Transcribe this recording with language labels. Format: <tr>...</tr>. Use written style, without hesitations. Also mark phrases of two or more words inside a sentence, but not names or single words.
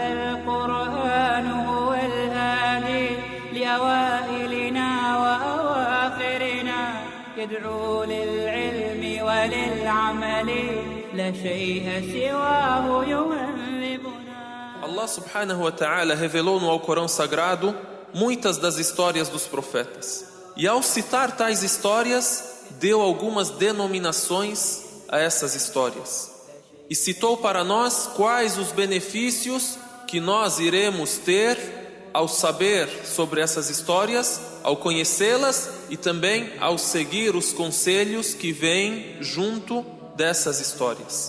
<ar>القرآن هو الهادي لأوائلنا وأواخرنا يدعو للعلم وللعمل لا شيء سواه يهذبنا. الله سبحانه وتعالى</ar> <pt>revelou no Alcorão Sagrado muitas das histórias dos profetas. E ao citar tais histórias, deu algumas denominações a essas histórias. E citou para nós quais os benefícios que nós iremos ter ao saber sobre essas histórias, ao conhecê-las e também ao seguir os conselhos que vêm junto dessas histórias.</pt>